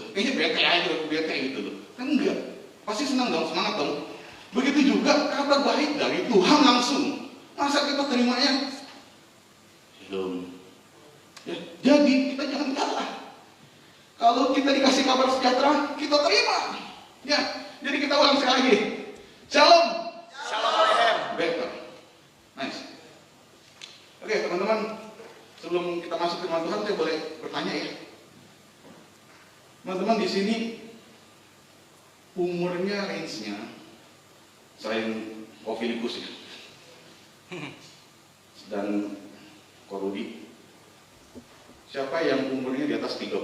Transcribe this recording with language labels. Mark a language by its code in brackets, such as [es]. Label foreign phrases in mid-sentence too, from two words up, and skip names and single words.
[id] Kayaknya bete aja, bete gitu loh. Kan enggak, pasti senang dong, semangat dong. Begitu juga kabar baik dari Tuhan langsung. Masa kita terimanya? Belum. Ya, jadi kita jangan kalah. Kalau kita dikasih kabar sejahtera, kita terima. Ya, jadi kita ulang sekali lagi. Shalom. [he] Shalom aleichem. [en] Better. Nice. [id] Oke teman-teman, sebelum kita masuk ke firman Tuhan, saya boleh bertanya ya. Teman-teman di sini umurnya range-nya selain Ovilicus ya dan Korudi, siapa yang umurnya di atas 30?